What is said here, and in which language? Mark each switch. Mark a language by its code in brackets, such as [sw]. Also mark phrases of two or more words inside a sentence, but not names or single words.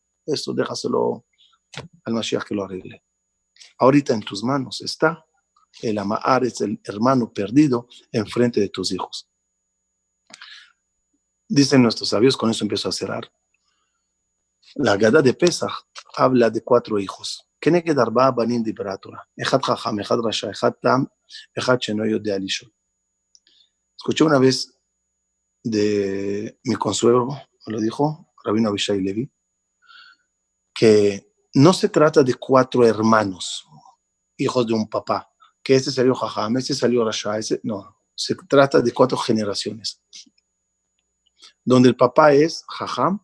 [es] Eso déjaselo al Mashiach que lo arregle. Ahorita en tus manos está el Amaaretz, el hermano perdido, enfrente de tus hijos. Dicen nuestros sabios, con eso empiezo a cerrar. La Gadá de Pesach habla de 4 hijos. [he] כנגד 4 בנים דיברה התורה. אחד חכם, אחד רשע, אחד תם, אחד שאינו יודע לשאול. [es] Escuché una vez de mi consuegro, me lo dijo, Rabino Abishai Levi, que no se trata de 4 hermanos, hijos de un papá, que este salió Jajam, este salió Rasha, no, se trata de 4 generaciones, donde el papá es Jajam.